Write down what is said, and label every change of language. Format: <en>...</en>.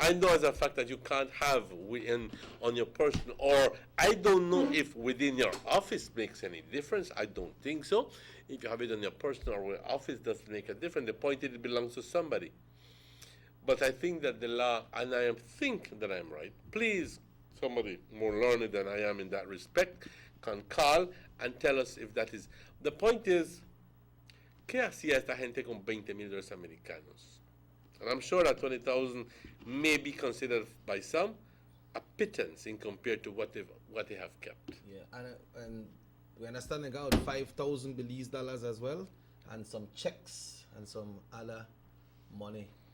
<en>I know as a fact that you can't have on your person, or I don't know if within your office makes any difference. I don't think so. If you have it on your person or your office, doesn't make a difference. The point is it belongs to somebody. But I think that the law, and I think that I'm right. Please, somebody more learned than I am in that respect can call and tell us if that is. The point is,</en> <es>¿qué hacía esta gente con $20,000 americanos?</es> <en>And I'm sure that 20,000 may be considered by some a pittance in compared to what they have kept. Yeah, and we understand they got 5,000 Belize dollars as well, and some checks and some other money.</en>